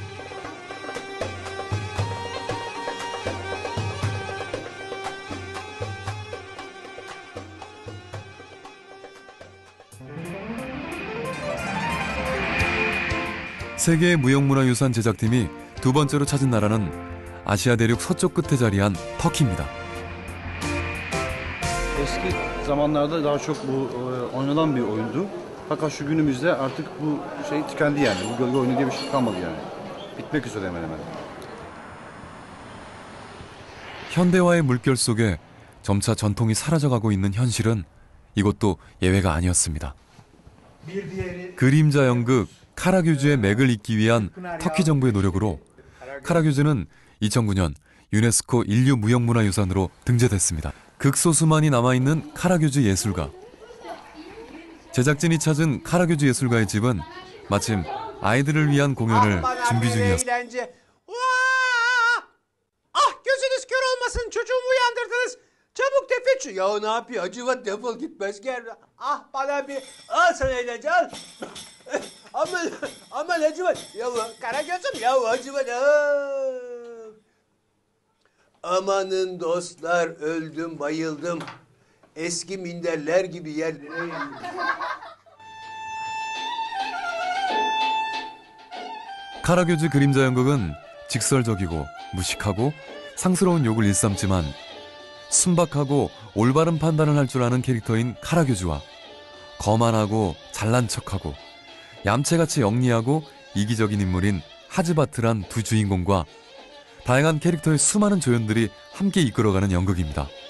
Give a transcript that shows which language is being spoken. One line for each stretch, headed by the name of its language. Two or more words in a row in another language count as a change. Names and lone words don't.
Korean: 세계 무형문화유산 제작팀이 두 번째로 찾은 naranın 아시아 대륙 서쪽 끝에 자리한 터키입니다.
Turkish: Eski zamanlarda daha çok bu oynanan bir oyundu. Fakat şu günümüzde artık bu şey tükendi yani. Bu gölge oyunu diye bir şey kalmadı yani. Bitmek üzere hemen hemen.
Korean: 현대화의 물결 속에 점차 전통이 사라져가고 있는 현실은 이것도 예외가 아니었습니다. 그림자 연극 카라교주의 맥을 잇기 위한 터키 정부의 노력으로 카라교주는 2009년 유네스코 인류 무형문화유산으로 등재됐습니다. 극소수만이 남아있는 카라교주 예술가. 제작진이 찾은 카라교주 예술가의 집은 마침 아이들을 위한 공연을 준비 중이었습니다.
Turkish: Gözünüz kör olmasın, çocuğumu uyandırdınız. Çabuk tefeççi. Ya ne yapıyor? Acıvat defol gitmez gel. Ah bana bir al sana eğlence al. aman acıvat. Ya Karagöz'üm ya acıvat. Amanın dostlar öldüm bayıldım. Eski minderler gibi yerlere
Korean: 카라교주 그림자 연극은 직설적이고 무식하고 상스러운 욕을 일삼지만 순박하고 올바른 판단을 할 줄 아는 캐릭터인 카라교주와 거만하고 잘난 척하고 얌체같이 영리하고 이기적인 인물인 하즈바트란 두 주인공과 다양한 캐릭터의 수많은 조연들이 함께 이끌어가는 연극입니다.